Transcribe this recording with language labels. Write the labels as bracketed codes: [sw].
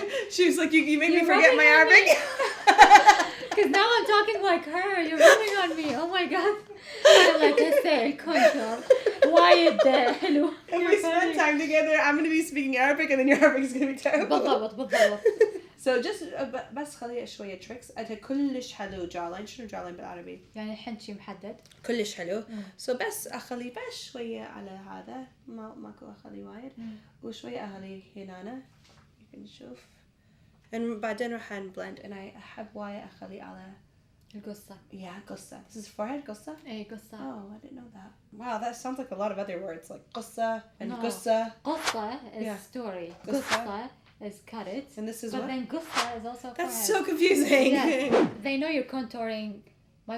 [en] She was like you make me forget my Arabic. Because now I'm talking like her. You're running on me. Oh my god. [ar] أنا [en] like [ar] هسه الكونتور وايد حلو. [en] If we spend time together, I'm going to be speaking Arabic and then your Arabic is going to be terrible. [ar] بالضبط. [en] So just [ar] بس خلي شوية [en] tricks. [ar] أنت كلش حلو جالين. شنو جالين بالعربي؟ يعني الحين شيء محدد. كلش حلو. [en] So [ar] بس أخلي بس شوية على هذا. ماكو أخلي وايد. وشوية أخلي هنا. [en] You can [ar] شوف. [en] and [ar] بعدين راح نبلند. أنا أحب وايد أخلي على القصة. قصة. [en] This is forehead قصة? [ar] إيه قصة. [en] Oh, I didn't know that. Wow, that sounds like a lot of other words like قصة and No. [ar] قصة. [en] قصة is story. قصة is cut it. And this is but what? then قصة is also That's forehead. so confusing. Yeah. They know you're contouring my